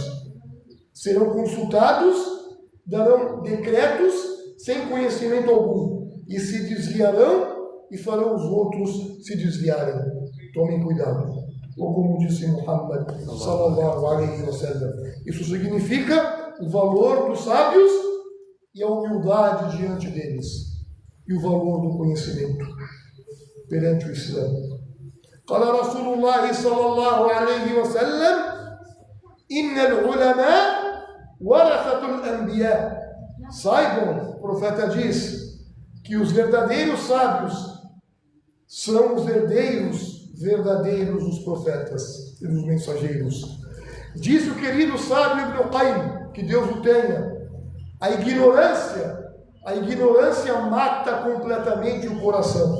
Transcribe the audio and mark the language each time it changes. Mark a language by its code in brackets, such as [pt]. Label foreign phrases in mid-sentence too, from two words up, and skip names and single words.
[pt] Serão consultados, darão decretos sem conhecimento algum e se desviarão e farão os outros se desviarem. Tomem cuidado. Ou como disse Muhammad [ar] صلى الله عليه وسلم. [pt] Isso significa o valor dos sábios e a humildade diante deles. E o valor do conhecimento perante o Islã. [ar] قال رسول الله صلى الله عليه وسلم: إن العلماء ورثة الأنبياء. [pt] Saibam, o profeta diz, que os verdadeiros sábios são os herdeiros verdadeiros dos profetas e dos mensageiros. Disse o querido sábio Ibn Qayyim, que Deus o tenha, a ignorância mata completamente o coração.